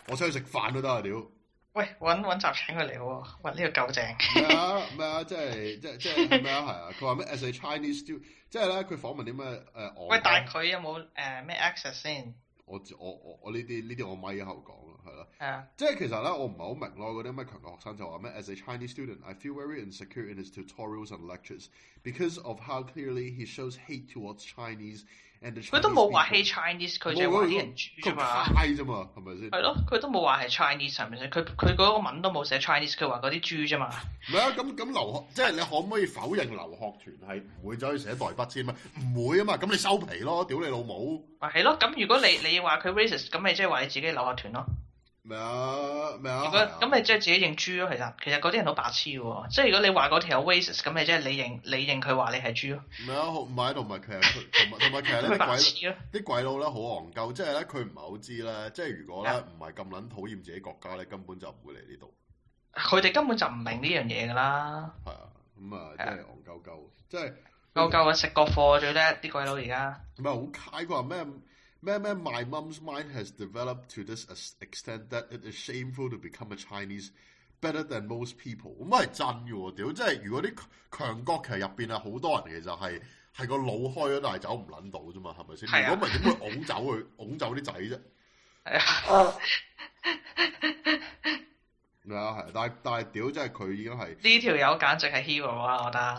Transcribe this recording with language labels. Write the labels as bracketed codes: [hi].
[yue] 我出去吃饭都得啊，屌！喂，揾集请佢嚟喎，喂呢、這个够正。咩啊咩啊，即系咩啊，系啊，佢话咩 ？ [en] As a Chinese student， [yue] 即系咧，佢访问啲咩？喂，但系佢有冇咩 access 先？我呢啲我咪后讲咯，系咯。系啊。即系其实咧，我唔系好明咯，嗰啲咩强国学生就话咩 ？ [en] As a Chinese student， I feel very insecure in his tutorials and lectures because of how clearly he shows hate towards Chinese and the Chinese。 [yue] 佢都冇话 [en] hate Chinese， [yue] 佢就话啲人猪啫嘛。佢派啫嘛，系咪先？系咯，佢都冇话系 Chinese， 系咪先？佢嗰个文都冇写 Chinese， 佢话嗰啲猪啫嘛。唔系啊，咁留学，即系你可唔可以否认留学团系唔会走去写代笔先啊？唔会啊嘛，咁你收皮咯，屌你老母！啊，系咯，咁如果你话佢 racist， 咁咪即系话你自己留学团咯。咩啊？如果咁，咪即系自己认猪咯。其实嗰啲人好白痴嘅，即系如果你话嗰条 racist， 咁咪即系你认佢话你系猪咯。咩啊？唔系，同埋其实咧，啲鬼佬咧好戇鳩，即系咧佢唔系好知咧，即系如果咧唔系咁捻讨厌自己国家咧，根本就唔会嚟呢度。佢哋根本就唔明呢样嘢噶啦。系啊，咁啊，即系戇鳩鳩，即系戇鳩啊！食国货最叻啲鬼佬而家。唔系好揩佢话咩？咩 ？ [en] My mom's mind has developed to this extent that it is shameful to become a Chinese better than most people。 [yue] 咁系真嘅喎，屌！即系如果啲强国其实入边啊，好多人其实系个脑开咗，但系走唔捻到啫嘛，系咪先？如果唔系，点会拱走佢，拱走啲仔啫？系啊。啊，系，但系屌，即系佢已经系呢条友简直系 hero 啦，我觉得。